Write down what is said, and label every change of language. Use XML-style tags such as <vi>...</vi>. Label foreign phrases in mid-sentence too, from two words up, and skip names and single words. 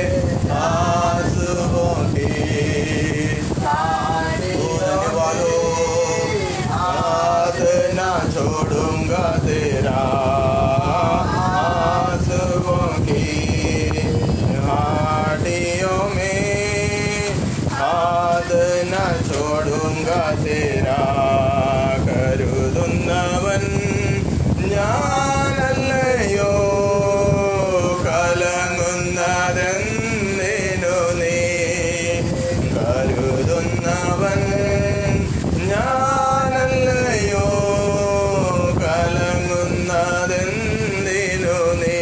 <hi>आंसुओं की धन्यवाद, हाथ ना छोड़ूंगा तेरा, आंसुओं की घाटियों में हाथ न छोड़ूंगा तेरा।</hi> <ml>കരുതുന്നവൻ ഞാനല്ലയോ, കലങ്ങുന്നതെന്തിനു നീ. കരുതുന്നവൻ ഞാനല്ലയോ, കലങ്ങുന്നതെന്തിനു നീ.</ml>